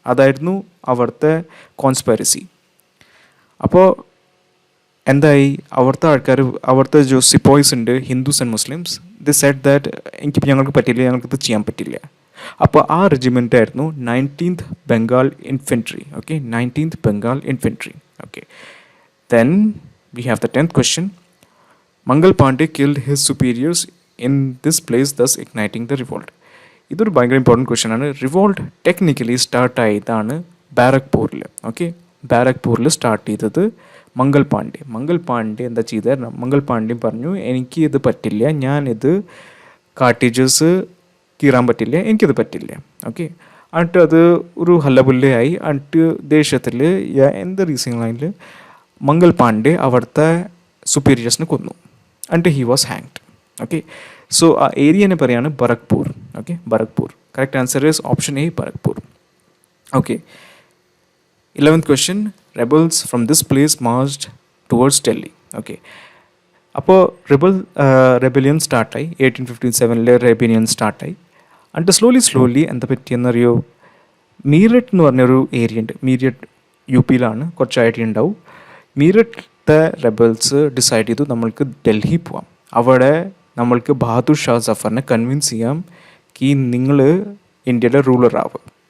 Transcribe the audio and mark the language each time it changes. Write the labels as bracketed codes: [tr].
[ml] അതായിരുന്നു അവിടുത്തെ കോൺസ്പൈറസി. അപ്പോൾ എന്തായി, അവിടുത്തെ സിപ്പോയ്സ് ഉണ്ട്, [en] Hindus and Muslims, they said that [ml] ഞങ്ങൾക്കിത് ചെയ്യാൻ പറ്റില്ല. അപ്പോൾ ആ റെജിമെൻ്റ് ആയിരുന്നു 19th Bengal infantry. Okay, 19th Bengal infantry. Okay, then [en] we have the 10th question. Mangal Pandey killed his superiors in this place, thus igniting the revolt. [ml] ഇതൊരു ഭയങ്കര important question ആണ്. Revolt technically start ആയതാണ് ബാരക്പൂരിൽ. Okay, ബാരക്പൂരിൽ start ചെയ്തത് മംഗൾ പാണ്ഡെ എന്താ ചെയ്തത്? മംഗൾ പാണ്ഡെ പറഞ്ഞു, എനിക്ക് ഇത് പറ്റില്ല, ഞാനിത് കാട്ടേജസ് കീറാൻ പറ്റില്ല, എനിക്കിത് പറ്റില്ല. ഓക്കെ, എന്നിട്ട് അത് ഒരു ഹല്ലബുല്ലയായി. എന്നിട്ട് ദേശത്തിൽ എന്ത് റീസണിൽ മംഗൾ പാണ്ഡെ അവിടുത്തെ സുപ്പീരിയേഴ്സിനെ കൊന്നു. എന്നിട്ട് [en] He was hanged. [ml] Okay, so ആ ഏരിയനെ പറയാണ് ബറക്പൂർ. Okay, ബറക്പൂർ. [en] Correct answer is option A, Barrackpore. Okay, 11th question. Rebels from this place marched towards Delhi. [ml] Okay, അപ്പോൾ റെബലിയൻ സ്റ്റാർട്ടായി 1857 റെബലിയൻ സ്റ്റാർട്ടായി. എന്നിട്ട് സ്ലോലി എന്താ പറ്റിയെന്നറിയോ? മീററ്റ് എന്ന് പറഞ്ഞൊരു ഏരിയ ഉണ്ട്, മീററ്റ് UP-യിലാണ്, കുറച്ച് ഐഡിയ ഉണ്ടാവും. മീററ്റിലത്തെ റെബൽസ് ഡിസൈഡ് ചെയ്തു നമ്മൾക്ക് ഡൽഹി പോവാം, അവിടെ നമ്മൾക്ക് ബഹാദുർ ഷാ സഫറിനെ കൺവിൻസ് ചെയ്യാം നിങ്ങൾ ഇന്ത്യയുടെ റൂളർ ആവുക.